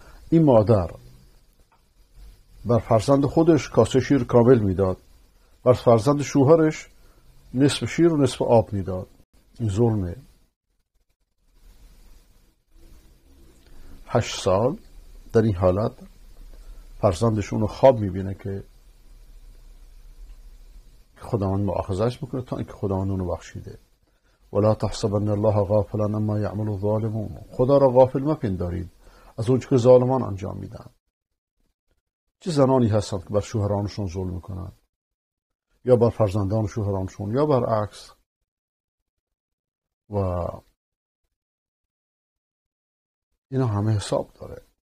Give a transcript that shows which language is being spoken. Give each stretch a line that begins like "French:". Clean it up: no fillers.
Persian: این مادر بر فرزند خودش کاسه شیر کامل میداد، بر فرزند شوهرش نصف شیر و نصف آب میداد. این ظلمه. 8 سال در این حالت فرزندشون رو خواب میبینه که خداوند مؤاخذهش میکنه تا اینکه خداوند اونو بخشیده.
Arabic: ولا تحسبن الله غافلا عما يعمل الظالمون.
Persian: خدا را غافل مپندارید از اون که ظالمان انجام میدن. چه زنانی هستند که بر شوهرانشون ظلم میکنن، یا بر فرزندان شوهرانشون، یا برعکس. و اینا همه حساب داره.